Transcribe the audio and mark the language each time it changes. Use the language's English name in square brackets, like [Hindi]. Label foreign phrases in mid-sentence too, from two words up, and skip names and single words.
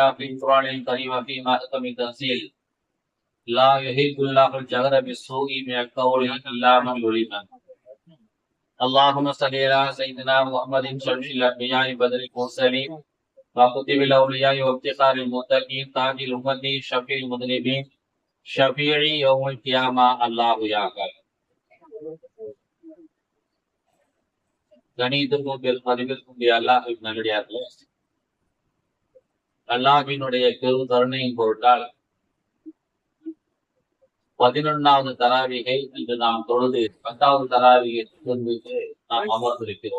[Arabic] في القرآن الكريم في محكم التنزيل لا يحب الله الجهر بالسوء من القول إلا من ظلم اللهم صل على سيدنا محمد شمس الأنبياء بدر المرسلين وكتب الأولياء وافتخار المتقين تاج الأمة شفيع المذنبين شفيع يوم القيامة الله يعقل [Tamil] கணிதமும் பெருமதிவிற்கும் அல்லாஹின் நல்லடியார்களே, அல்லாஹ்வினுடைய பெரும் கருணையின் பொருட்டால் 11வது தராவிகை இன்று நாம் தொழுது 10வது தராவிகை நாம் அமர்ந்திருக்கிறோம்.